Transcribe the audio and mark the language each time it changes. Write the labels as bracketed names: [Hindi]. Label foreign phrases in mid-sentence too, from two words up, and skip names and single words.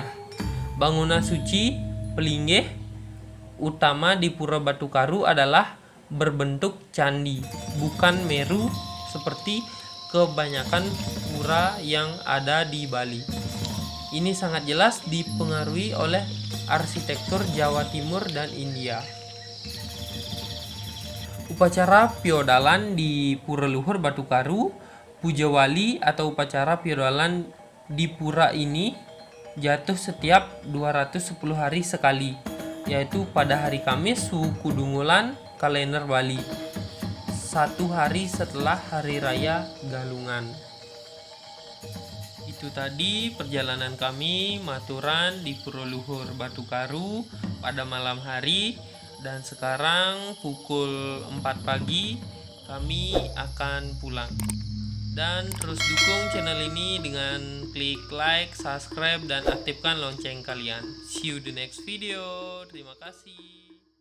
[Indonesian] Bangunan suci Pelinggih utama di Pura Batu Karu adalah berbentuk candi, bukan meru seperti kebanyakan pura yang ada di Bali. Ini sangat jelas dipengaruhi oleh arsitektur Jawa Timur dan India. Upacara piodalan di Pura Luhur Batu Karu, Puja Wali atau upacara piodalan di pura ini jatuh setiap 210 hari sekali, yaitu pada hari Kamis suku Dungulan kalender Bali, 1 hari setelah Hari Raya Galungan. Itu tadi perjalanan kami maturan di Pura Luhur Batu Karu pada malam hari, dan sekarang pukul 4 pagi kami akan pulang. Dan terus dukung channel ini dengan klik like, subscribe, dan aktifkan lonceng kalian. [English] See you the next video. [Indonesian] Terima kasih.